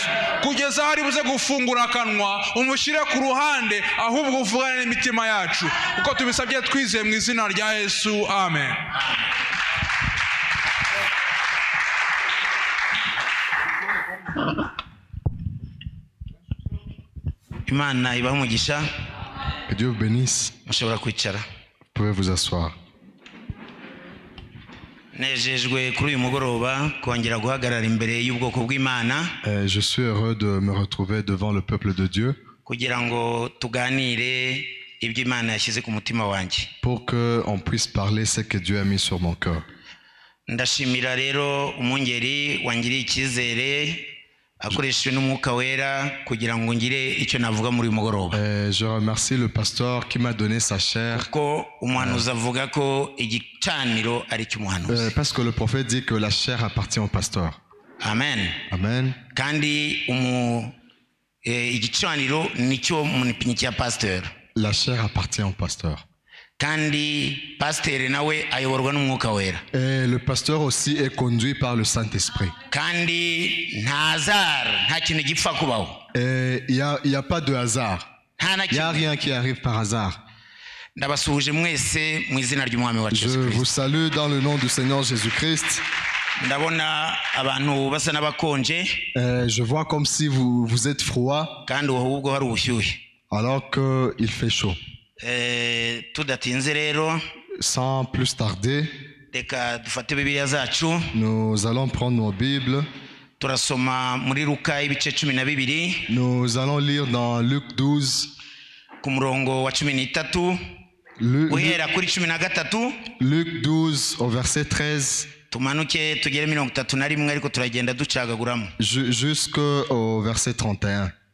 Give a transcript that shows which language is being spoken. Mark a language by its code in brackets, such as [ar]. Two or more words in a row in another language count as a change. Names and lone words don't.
[rw] Kugeza hari buze gufungura akanwa umushyire ku ruhande ahubwo uvugane n'imitima yacu kuko tubisabye twizeye mu izina rya Yesu amen. Imana ibahe umugisha. [fr] Que Dieu vous bénisse. [rw] Mushobora kwicara. [fr] Vous pouvez vous asseoir. [rw] Nejejwe kuri uyu mugoroba kongera guhagarara imbere y'ubwoko bw'Imana. [fr] Je suis heureux de me retrouver devant le peuple de Dieu. [rw] Kugira ngo tuganire ibyo Imana yashyize ku mutima wanjye. [fr] Pour que on puisse parler ce que Dieu a mis sur mon cœur. [rw] Ndashimira rero umungeri wangiriye icyizere akoreshejwe n'umwuka wera kugira ngo ngire icyo navuga muri mugoroba. [fr] Je remercie le pasteur qui m'a donné sa chair. [rw] Ko umuhanuzi avuga ko igicaniro ari cy'umuhanuzi. [fr] Parce que le prophète dit que la chair appartient au pasteur. [rw] Amen. Amen. Kandi igicaniro nicyo munipinyi cya pasteur. [fr] La chair appartient au pasteur. [rw] Kandi pasteur nawe ayoborwa n'umwuka wera. [fr] Et le pasteur aussi est conduit par le Saint-Esprit. [rw] Kandi nta kintu gipfa kubaho. [fr] Et il y a pas de hasard. Il y a rien qui arrive par hasard. [rw] Ndabasuhuje mwese mu izina ry'umwami wacu Yesu Kristo. [fr] Je vous salue dans le nom du Seigneur Jésus-Christ. [rw] Ndabona abantu basa n'abakonje. [fr] Je vois comme si vous êtes froid. [rw] Kandi ahubwo hari ubushyuhe. [fr] Alors que il fait chaud. [rw] Tudatinze rero. [fr] Sans plus tarder. [rw] Reka dufate Bibiliya zacu. [fr] Nous allons prendre nos Bibles. [rw] Turasoma muri Luka ibice 12. [fr] Nous allons lire dans Luc 12. [rw] Ku murongo wa 13. Guhera kuri 13. [fr] Luc 12 au verset 13. [rw] Tumanuke tugere 31 ariko turagenda ducagaguramo. [fr] Jusqu'au verset 31.